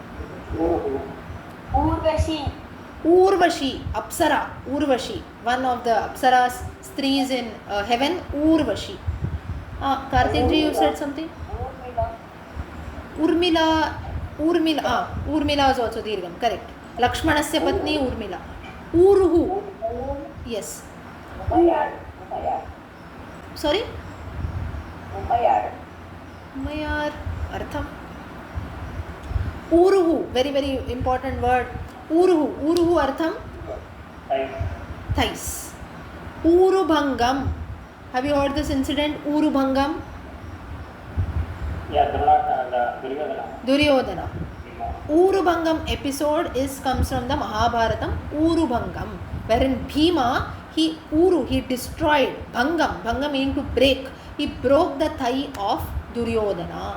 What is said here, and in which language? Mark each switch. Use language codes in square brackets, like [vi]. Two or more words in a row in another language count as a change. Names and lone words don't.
[en] Urvashi. Urvashi, Apsara, Urvashi. One of the Apsaras, strees in heaven, Urvashi. Karthikji, you said something? Urmila. Urmila is also Dirgham, correct. [sa] Lakshmanasya Patni, Urmila. [en] Uruhu. Yes. Sorry? Umayar. Artham. Uruhu, very, very important word. Uruhu. Uruhu Artham? Thais. Urubhangam. Have you heard this incident? Urubhangam? Yeah, Duryodhana. Duryodhana. Urubangam episode comes from the Mahabharatam, Urubangam, wherein Bhima, he destroyed, Bhangam meaning to break, he broke the thigh of Duryodhana.